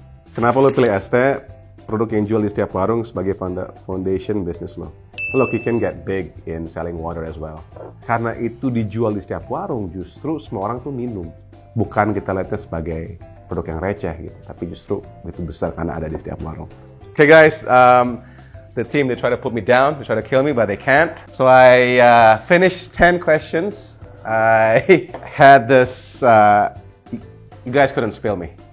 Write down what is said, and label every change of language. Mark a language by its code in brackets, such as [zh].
[id] Kenapa lo pilih ST, produk yang jual di setiap warung sebagai foundation business lo? [en] Look, you can get big in selling water as well. [id] Karena itu dijual di setiap warung, justru semua orang tuh minum. Bukan kita lihatnya sebagai produk yang receh gitu, tapi justru itu besar karena ada di setiap warung. [en] Okay guys, the team, they try to put me down, they try to kill me, but they can't. So I finished 10 questions. I had this, you guys couldn't spill me.